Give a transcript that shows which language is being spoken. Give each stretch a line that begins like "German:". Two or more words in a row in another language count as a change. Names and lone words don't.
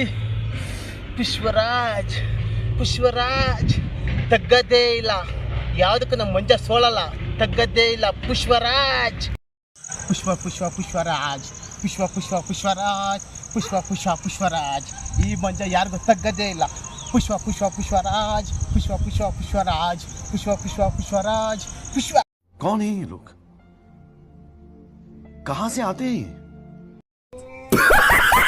Kannada: ಪುಷ್ಪರಾಜ್ ಪುಷ್ಪರಾಜ್ ತಗ್ಗದೇ ಇಲ್ಲ, ಯಾವುದಕ್ಕೂ ನಮ್ಮ ಮಂಜ ಸೋಳಲ್ಲ, ತಗ್ಗದೇ ಇಲ್ಲ. ಪುಷ್ಪರಾಜ್ ಪುಷ್ಪ ಪುಷ್ಪ ಪುಷ್ಪರಾಜ್ ಪುಷ್ಪ ಪುಷ್ಪ ಪುಷ್ಪರಾಜ್ ಪುಷ್ಪ ಪುಷ್ಪ ಪುಷ್ಪರಾಜ್. ಈ ಮಂಜ ಯಾರಿಗೂ ತಗ್ಗದೇ ಇಲ್ಲ.
Hindi: पुष्पा पुष्पा पुष्पराज पुष्पा पुष्पा पुष्पराज पुष्पा पुष्पा पुष्पराज पुष्पा. कौन है ये लोग? कहां से आते हैं ये?